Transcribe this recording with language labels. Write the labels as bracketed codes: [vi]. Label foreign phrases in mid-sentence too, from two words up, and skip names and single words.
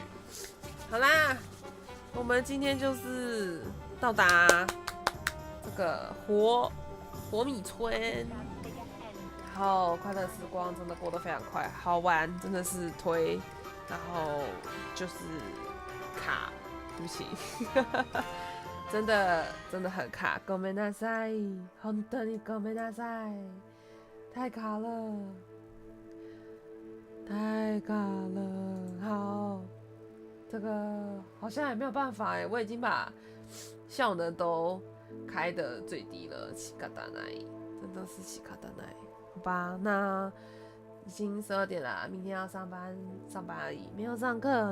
[zh] 好啦，我们今天就是到达这个火米村，然后快乐时光真的过得非常快，好玩真的是推，然后就是卡，对不起，真的很卡， [ja] ごめんなさい，本当にごめんなさい。 [zh] 太卡了，太卡了。好，这个好像也没有办法哎，我已经把效能都开的最低了。西卡达奈，真的是西卡达奈。好吧，那已经12点了，明天要上班而已，没有上课。